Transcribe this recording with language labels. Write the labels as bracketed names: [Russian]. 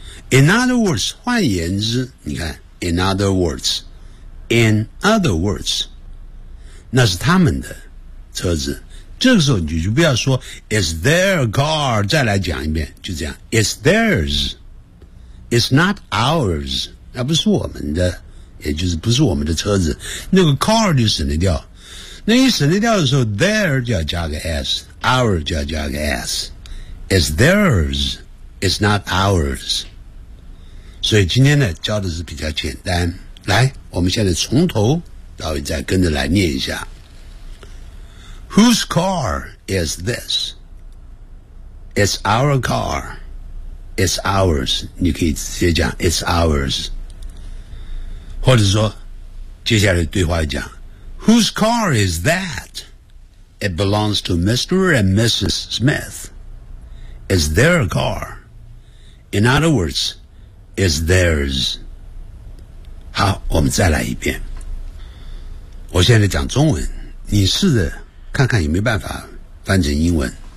[English] In other words, [Chinese] 换言之，你看 [English] ，in other words, in other words， [Chinese] 那是他们的车子。这个时候你就不要说 [English] Is their car， [Chinese] 再来讲一遍，就这样。 [English] It's theirs， It's not ours， [Chinese] 那不是我们的，也就是不是我们的车子，那个 car 就省得掉。那一省得掉的时候， there 就要加个 s， our 就要加个 s。 [English] It's theirs， It's not ours。 [Chinese] 所以今天呢教的是比较简单，来，我们现在从头到尾再跟着来念一下。 [English] Whose car is this? It's our car. It's ours. [Chinese] 你可以直接讲 [English] It's ours. [Chinese] 或者说接下来对话讲 [English] Whose car is that? It belongs to Mr. and Mrs. Smith. It's their car. In other words, it's theirs. [Chinese] 好，我们再来一遍。我现在讲中文，你试着看看有没有办法翻成英文。